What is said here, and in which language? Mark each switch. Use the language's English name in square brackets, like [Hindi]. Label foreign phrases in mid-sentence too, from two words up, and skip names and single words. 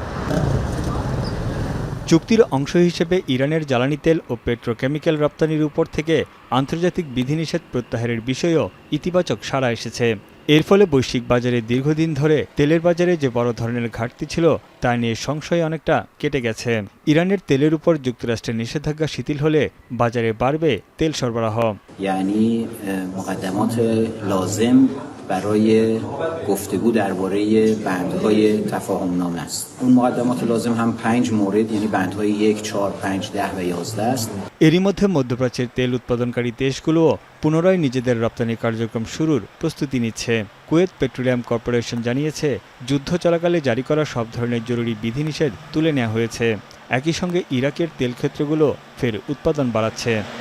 [Bangla] চুক্তির অংশ হিসেবে ইরানের জ্বালানি তেল ও পেট্রোকেমিক্যাল রপ্তানির উপর থেকে আন্তর্জাতিক বিধিনিষেধ প্রত্যাহারের বিষয়েও ইতিবাচক সাড়া এসেছে। এর ফলে বৈশ্বিক বাজারে দীর্ঘদিন ধরে তেলের বাজারে যে বড় ধরনের ঘাটতি ছিল তা নিয়ে সংশয় অনেকটা কেটে গেছে। ইরানের তেলের উপর যুক্তরাষ্ট্রের নিষেধাজ্ঞা শিথিল হলে বাজারে বাড়বে তেল সরবরাহ। [Persian] برای گفتگو درباره بندهای تفاهمنامه است. اون مقدمات لازم هم 5 مورد یعنی بندهای 1, 4, 5, 10 و 11 است. [Bangla] এরই মধ্যে মধ্যপ্রাচ্যের তেল উৎপাদনকারী দেশগুলোও পুনরায় নিজেদের রপ্তানি কার্যক্রম শুরুর প্রস্তুতি নিচ্ছে। কুয়েত পেট্রোলিয়াম কর্পোরেশন জানিয়েছে, যুদ্ধ চলাকালে জারি করা সব ধরনের জরুরি বিধিনিষেধ তুলে নেওয়া হয়েছে। একই সঙ্গে ইরাকের তেল ক্ষেত্রগুলো ফের উৎপাদন বাড়াচ্ছে।